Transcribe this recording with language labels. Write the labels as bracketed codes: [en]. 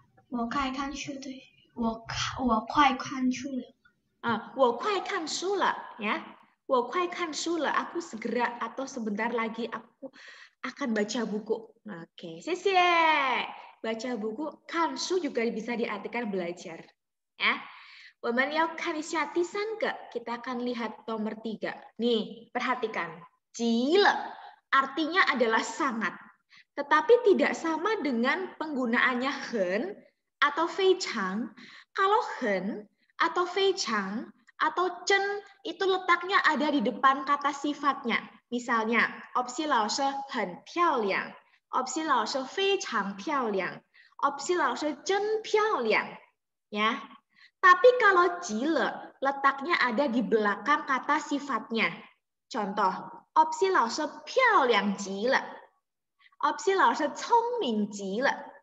[zh] 我快看书对，我快看书了。我快看书了 ya. 我快看书了, [id] aku segera atau sebentar lagi aku akan baca buku. Oke, [zh] 谢谢. [id] Baca buku, 看书 juga bisa diartikan belajar. Ya. [zh] 我们要看一下第三个, [id] kita akan lihat nomor 3. Nih, perhatikan. 极了 artinya adalah sangat. Tetapi tidak sama dengan penggunaannya 很 atau 非常. Kalau 很 atau 非常 atau 真 itu letaknya ada di depan kata sifatnya. [zh] Misalnya, opsi 老师很漂亮, opsi 老师非常漂亮, opsi 老师真漂亮.Ya. [id] Tapi kalau 极了, letaknya ada di belakang kata sifatnya. [zh] Contoh, opsi 老师漂亮极了, opsi 老师聪明极了.